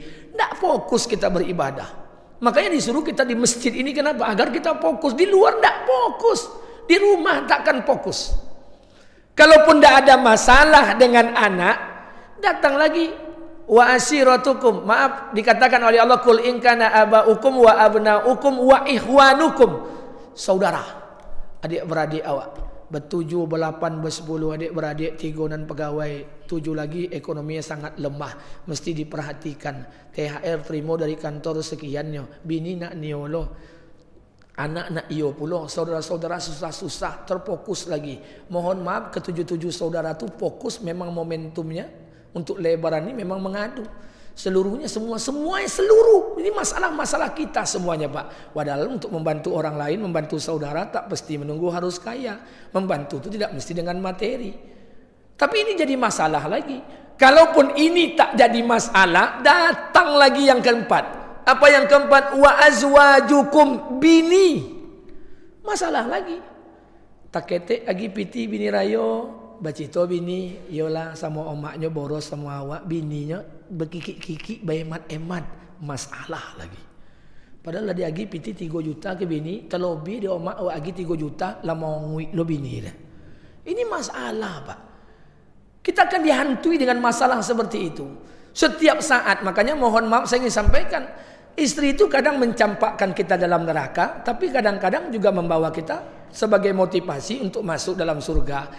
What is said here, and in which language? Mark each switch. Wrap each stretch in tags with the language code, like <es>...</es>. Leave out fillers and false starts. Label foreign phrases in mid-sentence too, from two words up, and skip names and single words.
<id>Tidak fokus kita beribadah. Makanya disuruh kita di masjid ini kenapa? Agar kita fokus. Di luar tidak fokus. Di rumah takkan fokus. Kalaupun tidak ada masalah dengan anak, datang lagi.</id> <ar>وعشيرتكم.</ar> <id>Maaf, dikatakan oleh Allah,</id> <ar>قل إن كان آباؤكم وأبناؤكم وإخوانكم.</ar> <id>Saudara, adik-beradik awak. Bertujuh, belapan, bersepuluh adik-beradik, 3 dan pegawai, 7 lagi ekonominya sangat lemah. Mesti diperhatikan. THR terima dari kantor sekiannya.</id> <min>Bini nak niolo. Anak nak iyo pulo.</min> <id>Saudara-saudara susah-susah, terfokus lagi. Mohon maaf, ke-7 saudara tu fokus memang momentumnya. Untuk lebaran ini memang mengadu. Seluruhnya semuanya seluruh. Ini masalah-masalah kita semuanya Pak. Padahal untuk membantu orang lain, membantu saudara tak pasti menunggu harus kaya. Membantu itu tidak mesti dengan materi. Tapi ini jadi masalah lagi. Kalaupun ini tak jadi masalah, datang lagi yang keempat. Apa yang keempat?</id> <ar>وأزواجكم,</ar> <id>bini. Masalah lagi.</id> <min>Tak ketek lagi piti bini rayo. Bacito bini, yola sama omaknya boros sama awak, bininya berkikik-kikik bayemat-emat,</min> <id>masalah lagi.</id> <min>Padahal dia agi piti 3 juta ke bini, terlebih dia omak awak agi 3 juta, lah mau nguik lo bini dah.</min> <id>Ini masalah Pak. Kita akan dihantui dengan masalah seperti itu. Setiap saat, makanya mohon maaf saya ingin sampaikan, istri itu kadang mencampakkan kita dalam neraka, tapi kadang-kadang juga membawa kita sebagai motivasi untuk masuk dalam surga.</id>